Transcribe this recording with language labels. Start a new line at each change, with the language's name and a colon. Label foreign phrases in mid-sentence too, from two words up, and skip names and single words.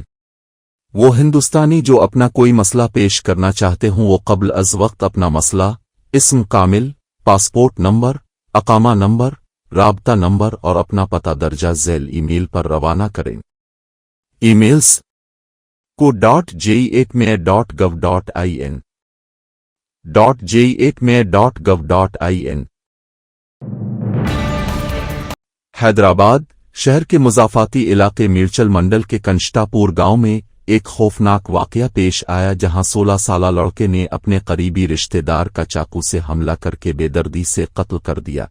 Urdu: وہ ہندوستانی جو اپنا کوئی مسئلہ پیش کرنا چاہتے ہوں وہ قبل از وقت اپنا مسئلہ، اسم کامل، پاسپورٹ نمبر، اقامہ نمبر، رابطہ نمبر اور اپنا پتا درجہ جھیل ای میل پر روانہ کریں. ای میلز کو .je@mail.gov.in .je@mail.gov.in। حیدرآباد شہر کے مضافاتی علاقے میرچل منڈل کے کنچٹاپور گاؤں میں ایک خوفناک واقعہ پیش آیا جہاں 16 سالہ لڑکے نے اپنے قریبی رشتہ دار کا چاقو سے حملہ کرکے بے دردی سے قتل کر دیا.